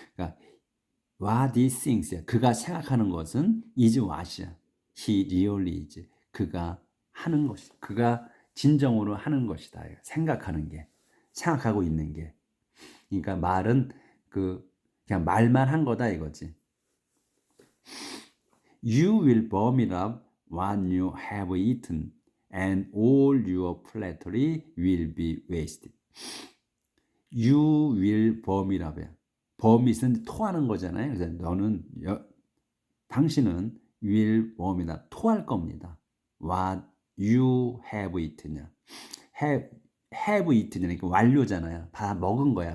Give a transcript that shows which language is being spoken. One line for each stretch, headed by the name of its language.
Korean: 그러니까
English: what he thinks,
Korean: 그가 생각하는 것은
English: is what이야. He really is.
Korean: 그가 하는 것이, 그가 진정으로 하는 것이다. 생각하는 게, 생각하고 있는 게. 그러니까 말은 그냥 말만 한 거다 이거지.
English: You will vomit up what you have eaten, and all your flattery will be wasted. You will vomit up.
Korean: vomit은 토하는 거잖아요. 그래서 당신은
English: will vomit up,
Korean: 토할 겁니다.
English: What you have eaten. have eaten,
Korean: 그러니까 완료잖아요. 다 먹은 거야.